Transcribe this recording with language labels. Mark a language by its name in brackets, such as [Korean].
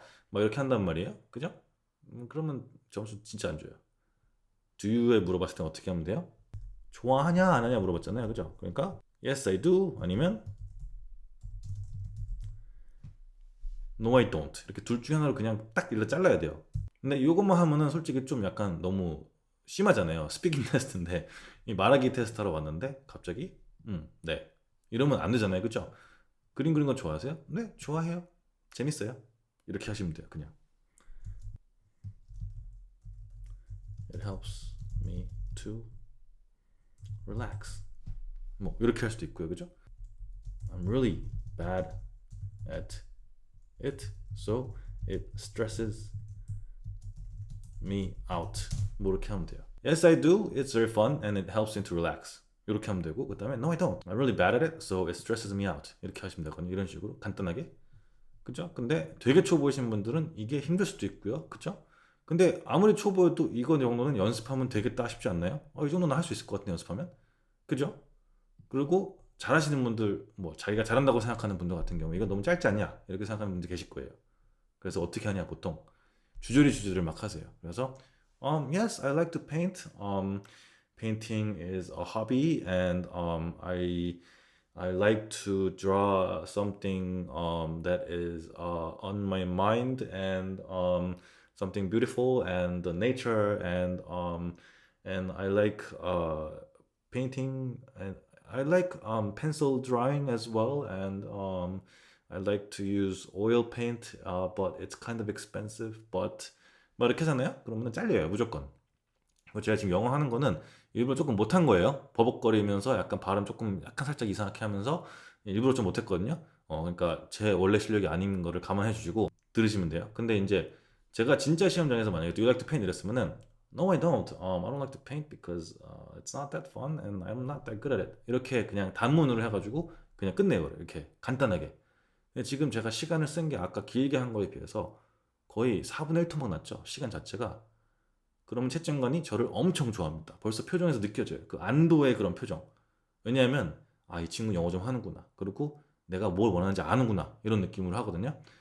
[Korean] 막 이렇게 한단 말이에요. 그죠? 그러면 점수 진짜 안 줘요. Do you에 물어봤을 때 어떻게 하면 돼요? 좋아하냐 안 하냐 물어봤잖아요. 그죠? 그러니까 [English] Yes, I do 아니면 No, I don't. [Korean] 이렇게 둘 중에 하나를 그냥 딱 일러 잘라야 돼요. 근데 이것만 하면은 솔직히 좀 약간 너무 심하잖아요. 스피킹 테스트인데 이 말하기 테스트 하러 왔는데 갑자기 네 이러면 안 되잖아요. 그죠? 그림 그리는 거 좋아하세요? 네, 좋아해요. 재밌어요. 이렇게 하시면 돼요. 그냥 [English] It helps me to relax. [Korean] 뭐 이렇게 할 수도 있고요. 그죠? [English] I'm really bad at it, so it stresses me out. [Korean] 뭐 이렇게 하면 돼요. [English] Yes, I do. It's very fun and it helps me to relax. [Korean] 이렇게 하면 되고, 그 다음에 [English] No, I don't. I'm really bad at it, so it stresses me out. [Korean] 이렇게 하시면 되거든요. 이런 식으로 간단하게. 그죠? 근데 되게 초보이신 분들은 이게 힘들 수도 있고요. 그죠? 근데 아무리 초보여도 이거 정도는 연습하면 되겠다 싶지 않나요? 이 정도는 할 수 있을 것 같아요, 연습하면. 그죠? 그리고 잘하시는 분들, 뭐 자기가 잘한다고 생각하는 분들 같은 경우 이거 너무 짧지 않냐? 이렇게 생각하는 분들 계실 거예요. 그래서 어떻게 하냐, 보통 주저리 막 하세요. [English] 그래서 yes, I like to paint. Painting is a hobby, and I like to draw something that is on my mind, and something beautiful and the nature, and I like painting, and I like pencil drawing as well, and I like to use oil paint, but it's kind of expensive. [Korean] But 뭐 이렇게 하잖아요. 그러면 잘려요, 무조건. 제가 지금 영어 하는 거는 일부러 조금 못한 거예요. 버벅거리면서 약간 발음 조금 약간 살짝 이상하게 하면서 일부러 좀 못했거든요. 그러니까 제 원래 실력이 아닌 거를 감안해 주시고 들으시면 돼요. 근데 이제 제가 진짜 시험장에서 만약에 Do you like to paint 이랬으면은 [English] No, I don't. I don't like to paint because it's not that fun and I'm not that good at it. [Korean] 이렇게 그냥 단문으로 해가지고 그냥 끝내요. 이렇게 간단하게. 근데 지금 제가 시간을 쓴 게 아까 길게 한 거에 비해서 거의 4분의 1 토막 났죠. 시간 자체가. 그러면 채점관이 저를 엄청 좋아합니다. 벌써 표정에서 느껴져요. 그 안도의 그런 표정. 왜냐하면 이 친구 영어 좀 하는구나. 그리고 내가 뭘 원하는지 아는구나. 이런 느낌으로 하거든요.